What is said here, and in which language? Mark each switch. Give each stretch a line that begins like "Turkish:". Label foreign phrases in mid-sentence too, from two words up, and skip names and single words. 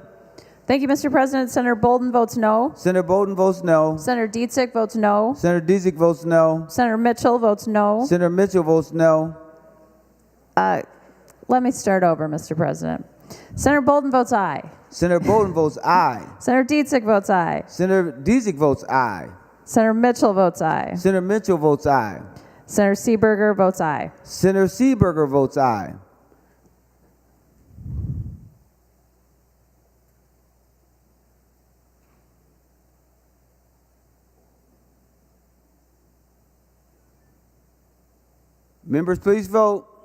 English: Thank you, Mr. President. Senator Bolden votes no. Senator Bolden votes no. Senator Dietzick votes no. Senator Dietzick votes no. Senator Mitchell votes no. Senator Mitchell votes no. Let me start over, Mr. President. Senator Bolden votes aye. Senator Bolden votes aye. Senator Dietzick votes aye. Senator Dietzick votes aye. Senator Mitchell votes aye. Senator Mitchell votes aye. Senator Seeberger votes aye. Senator Seeberger votes aye. Members, please vote.